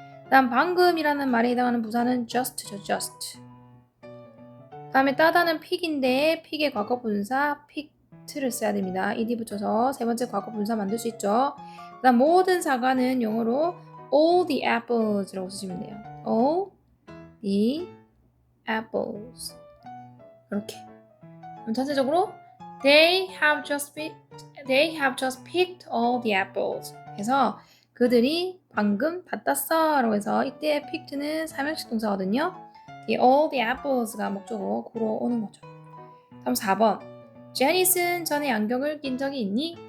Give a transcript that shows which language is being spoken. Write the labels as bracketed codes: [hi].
[ko] 다음 방금이라는 말에 해당하는 부사는 just죠. just. 다음에 따다는 pick인데 pick의 과거 분사 picked를 써야 됩니다. ed 붙여서 세 번째 과거 분사 만들 수 있죠. 그다음 모든 사과는 영어로 [en] all the apples [ko] 라고 쓰시면 돼요. [en] all the apples 이렇게. [ko] 그럼 전체적으로 [en] they have just picked all the apples [ko] 해서 그들이 방금 다 땄어라고 해서 이때 picked는 사명식 동사거든요. 이 all the apples가 목적어로 오는 거죠. 다음 4번 제니슨 전에 안경을 낀 적이 있니?